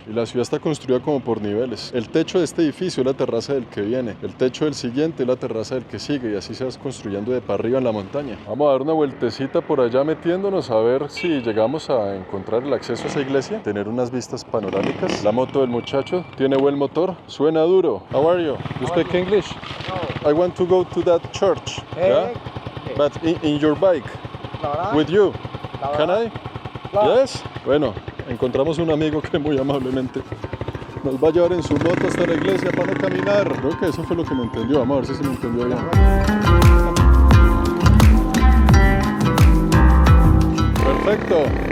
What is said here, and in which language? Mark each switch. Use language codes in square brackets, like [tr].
[es] Y la ciudad está construida como por niveles. El techo de este edificio es la terraza del que viene, el techo del siguiente es la terraza del que sigue y así se va construyendo de para arriba en la montaña. Vamos a dar una vueltecita por allá metiéndonos a ver si llegamos a encontrar el acceso a esa iglesia, tener unas vistas panorámicas. La moto del muchacho tiene buen motor, suena duro. [en] How are you? You speak English? No. I want to go to that church. Yeah? But in your bike, with you, can I? Yes. [es] Bueno, encontramos un amigo que muy amablemente nos va a llevar en su moto hasta la iglesia para no caminar. Creo que eso fue lo que me entendió. Vamos a ver si se me entendió bien. Perfecto.